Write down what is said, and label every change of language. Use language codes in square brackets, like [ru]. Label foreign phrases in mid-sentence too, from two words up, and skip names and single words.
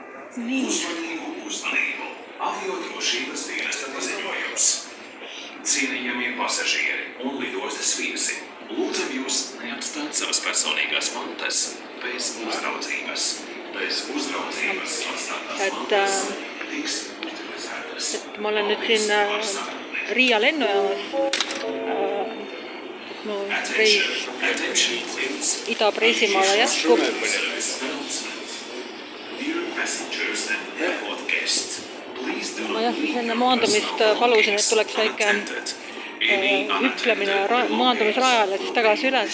[lv] Uzmanību. Aviodrošības dienesta paziņojums. Cienījamie pasažieri un lidostas viesi, lūdzam jūs neatstāt savas personīgās mantas bez uzraudzības. Bez uzraudzības atstātās mantas tiks utilizētas. [et] Ma olen nüüd siin Riia lennujaamas. Mu reis Ida-Preisimaale jätkub. Ma enne maandumist palusin, et tuleks väike hüplemine maandumisrajale, siis tagasi üles.